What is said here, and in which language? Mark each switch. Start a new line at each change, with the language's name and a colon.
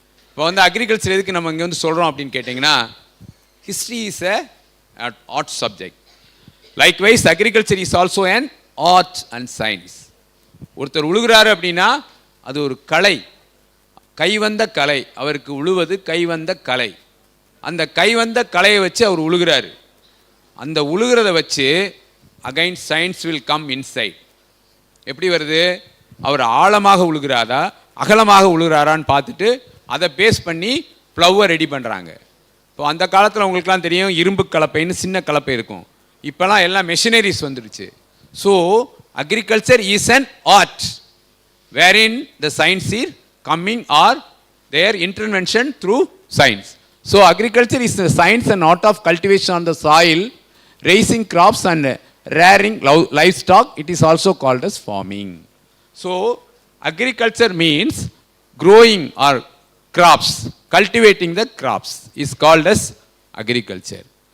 Tamil: இப்போ வந்து அக்ரிகல்ச்சர் எதுக்கு நம்ம இங்கே வந்து சொல்கிறோம் அப்படின்னு கேட்டிங்கன்னா,
English: history is a art subject. Likewise agriculture is also an art and science.
Tamil: ஒருத்தர் உழுகிறாரு அப்படின்னா அது ஒரு கலை, கைவந்த கலை. அவருக்கு உழுவது கைவந்த கலை. அந்த கைவந்த கலையை வச்சு அவர் உழுகிறாரு. அந்த உழுகிறத வச்சு
English: Again science will come inside.
Tamil: எப்படி வருது? அவர் ஆழமாக உழுகிறாரா அகலமாக உழுகிறாரான்னு பார்த்துட்டு அதை பேஸ் பண்ணி ப்ளவ்வை ரெடி பண்ணுறாங்க. இப்போ அந்த காலத்தில் உங்களுக்குலாம் தெரியும், இரும்பு கலப்பைன்னு சின்ன கலப்பை இருக்கும். இப்போலாம் எல்லாம் மெஷினரிஸ் வந்துடுச்சு.
English: So agriculture is an art wherein the science is coming or their intervention through science. So agriculture is the science and art of cultivation on the soil, raising crops and rearing livestock. It is also called as farming. So agriculture means growing or crops, cultivating the crops is called as agriculture.